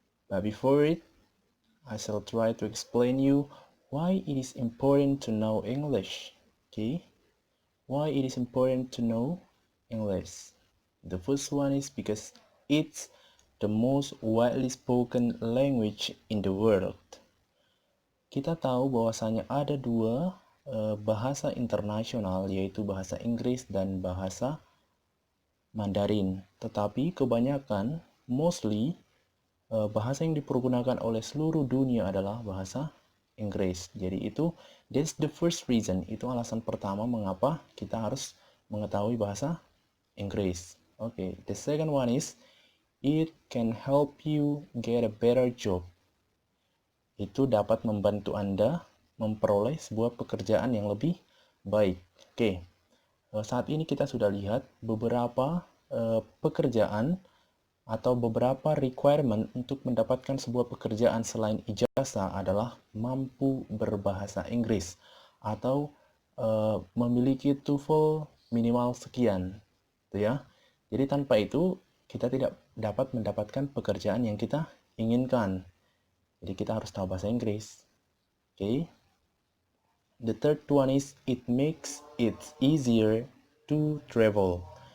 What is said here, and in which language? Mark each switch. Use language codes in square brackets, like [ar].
[en] But before it, I shall try to explain you why it is important to know English. Okay? Why it is important to know English? The first one is because it's the most widely spoken language in the world. [id] Kita tahu bahwasanya ada dua bahasa internasional, yaitu bahasa Inggris dan bahasa Mandarin. Tetapi kebanyakan, mostly, bahasa yang dipergunakan oleh seluruh dunia adalah bahasa Inggris. [en] Jadi that's the first reason. [id] Itu alasan pertama mengapa kita harus mengetahui bahasa Inggris. [en] Okay, the second one is it can help you get a better job. [id] Itu dapat membantu Anda memperoleh sebuah pekerjaan yang lebih baik. Oke, saat ini kita sudah lihat beberapa pekerjaan atau beberapa requirement untuk mendapatkan sebuah pekerjaan selain ijazah adalah mampu berbahasa Inggris atau memiliki TOEFL minimal sekian, gitu ya. Jadi tanpa itu kita tidak dapat mendapatkan pekerjaan yang kita inginkan. Jadi kita harus tahu bahasa Inggris. Oke. Okay? [en] The third one is it makes it easier to travel.